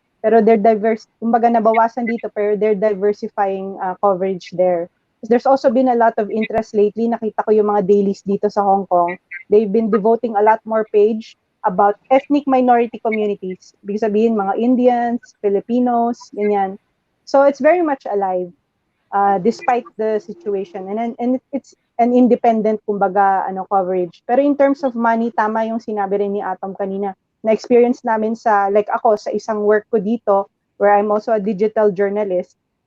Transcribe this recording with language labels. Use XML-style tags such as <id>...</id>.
<tl>Pero they're kumbaga nabawasan dito, pero</tl> <en>they're diversifying coverage there. There's also been a lot of interest lately.</en> <tl>Nakita ko yung mga dailies dito sa Hong Kong.</tl> <en>They've been devoting a lot more page about ethnic minority communities.</en> <tl>Ibig sabihin, mga Indians, Filipinos, ganyan.</tl> <en>So it's very much alive despite the situation. And it's an independent,</en> <tl>kumbaga,</tl> <en>coverage.</en> <tl>Pero</tl> <en>in terms of money,</en> <tl>tama yung sinabi rin ni Atom kanina. Na-experience namin ako, sa isang work ko dito,</tl> <en>where I'm also a digital journalist.</en>